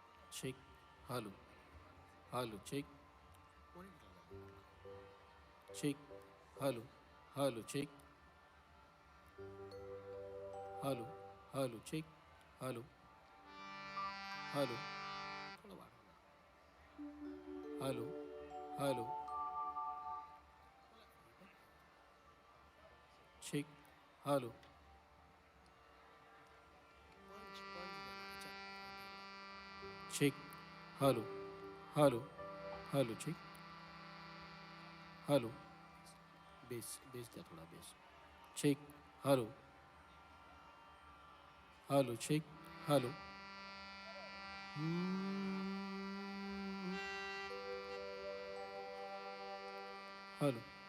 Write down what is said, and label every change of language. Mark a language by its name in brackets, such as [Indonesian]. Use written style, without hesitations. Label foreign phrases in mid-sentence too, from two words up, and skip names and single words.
[English] check, hello, hello, check, check, hello, hello, check, hello, hello, check, hello, hello, hello, hello, check, hello, check, hello, hello, hello, check, hello, [Marathi] बेस द्या थोडा [English] base check hello hello check hello hello